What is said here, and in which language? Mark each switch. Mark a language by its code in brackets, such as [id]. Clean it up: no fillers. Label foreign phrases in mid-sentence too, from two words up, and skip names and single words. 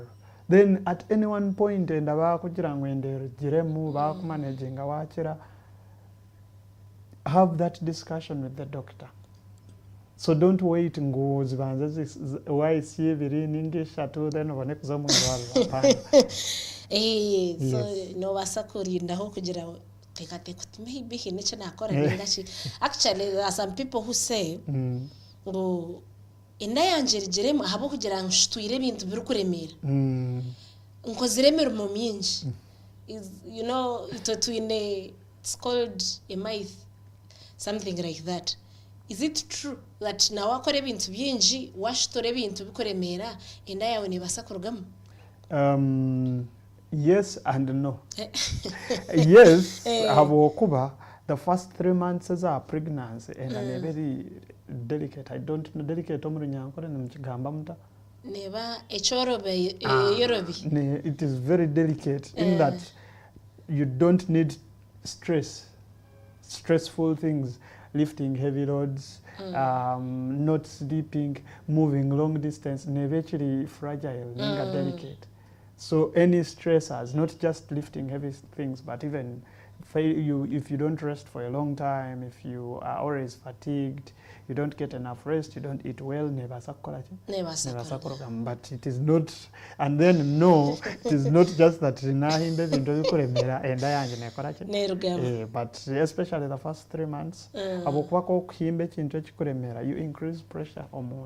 [nyn] Then at any one point enda bakugira ngo enderugiremu bakumanaginga wakira, [en] have that discussion with the doctor. So don't wait [nyn] ngo zibanze wayisiye biri ninge shatu then ubone kuza mu irwariro hapana. So no basakurindaho kugira tekate maybe hiniche nakora ningashi. [en] Actually there are some people who say [nyn] ngo enda yanjerigiremu habo kugira ngo shitwire ibintu biri kuremera nkoziremera mu minji. [en] You know, it's called a myth, something like that. Is it true that [nyn] na wakore bintu byinji washitore bintu bikoremera enda yawe nebasa kurugamu? [en] Yes and no. Yes, habokuba the first 3 months as a pregnancy and a very delicate. I don't know delicate [nyn] omurunyankore nimukigamba muta neba echorobe yorobi. [en] It is very delicate in that you don't need stressful things, lifting heavy loads, not sleeping, moving long distance, actually fragile, delicate. So any stressors, not just lifting heavy things, but even if you don't rest for a long time, if you are always fatigued, you don't get enough rest, you don't eat well, but it is not, and then no, it is not just that but especially the first 3 months, you increase pressure on.